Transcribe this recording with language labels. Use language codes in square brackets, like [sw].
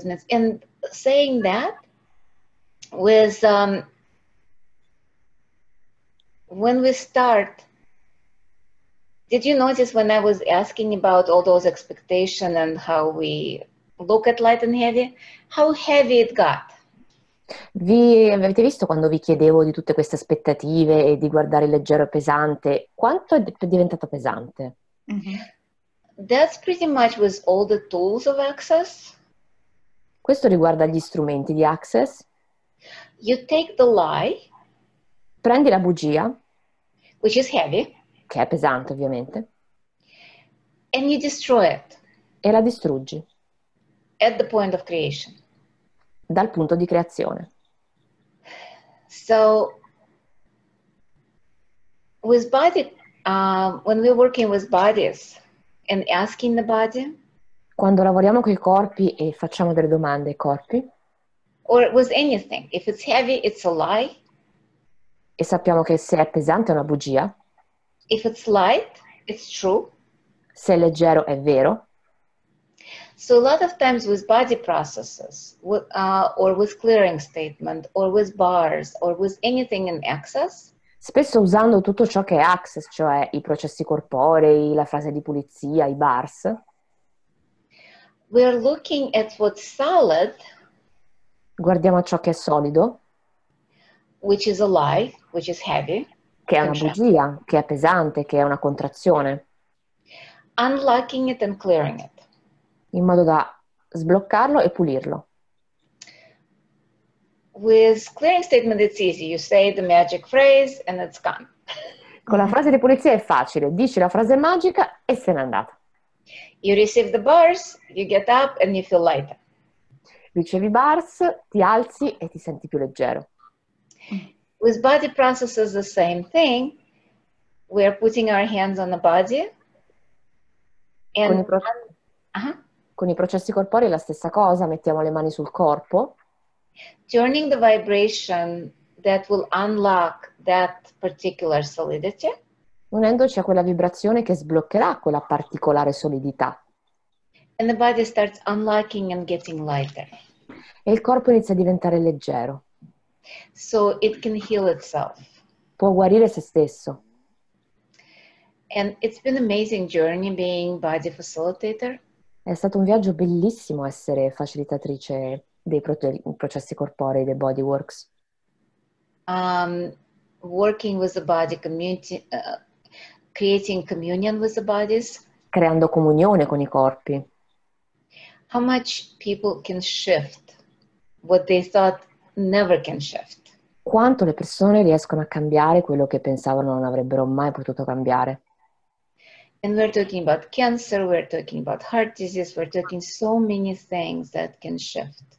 [en] And saying that with when we start, did you notice when I was asking about all those expectations and how we look at light and heavy, how heavy it got? [it] Avete visto quando vi chiedevo di tutte queste aspettative e di guardare il leggero e pesante, quanto è diventato pesante? Mhm. [en] That's pretty much with all the tools of access. [it] Questo riguarda gli strumenti di Access. [en] You take the lie, [it] Prendi la bugia, [en] which is heavy, [it] che è pesante ovviamente, [en] and you destroy it [it] e la distruggi [en] at the point of creation. [it] dal punto di creazione. [en] So with body, when we're working with bodies and asking the body, [it] Quando lavoriamo con i corpi e facciamo delle domande ai corpi, [en] or with anything, if it's heavy, it's a lie. [it] e sappiamo che se è pesante è una bugia, [en] If it's light, it's true. [it] se è leggero è vero. [en] So a lot of times with body processes, or with clearing statement, or with bars, or with anything in access, [it] Spesso usando tutto ciò che è Access, cioè i processi corporei, la fase di pulizia, i bars, [en] we're looking at what's solid, [it] guardiamo ciò che è solido, [en] which is a lie, which is heavy, [it] che è una bugia, che è pesante, che è una contrazione, [en] unlocking it and clearing it. [it] in modo da sbloccarlo e pulirlo. [en] With clearing statement, it's easy. You say the magic phrase and it's gone. [it] Con la frase di pulizia è facile, dici la frase magica e se n'è andata. [en] You receive the bars, you get up and you feel lighter. [it] Ricevi bars, ti alzi e ti senti più leggero. [en] With body processes, the same thing. We are putting our hands on the body. [it] Con [en] And [it] i processi corporei è la stessa cosa, mettiamo le mani sul corpo, [en] turning the vibration that will unlock that particular solidity. [it] unendoci a quella vibrazione che sbloccherà quella particolare solidità. [en] And the body starts unlocking and getting lighter. [it] E il corpo inizia a diventare leggero. [en] So it can heal itself. [it] Può guarire se stesso. [en] And it's been an amazing journey being body facilitator. [it] È stato un viaggio bellissimo essere facilitatrice dei processi corporei, dei bodyworks. [en] Working with the body community, creating communion with the bodies. [it] Creando comunione con i corpi. [en] How much people can shift what they thought never can shift. [it] Quanto le persone riescono a cambiare quello che pensavano non avrebbero mai potuto cambiare. [en] And we're talking about cancer, we're talking about heart disease, we're talking so many things that can shift.